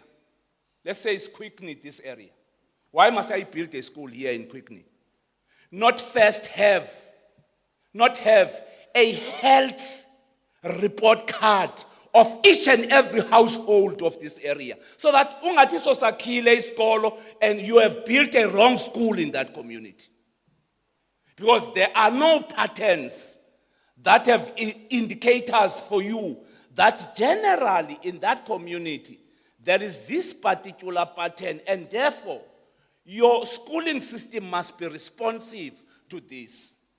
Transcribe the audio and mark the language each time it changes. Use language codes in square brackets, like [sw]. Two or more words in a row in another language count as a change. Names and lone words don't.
[en] Let's say it's Quickney, this area. Why must I build a school here in Quickney? Not first have a health report card of each and every household of this area. So that [nd] ungathi sosakhile isikolo [en] and you have built a wrong school in that community. Because there are no patterns that have indicators for you that generally in that community there is this particular pattern, and therefore your schooling system must be responsive to this.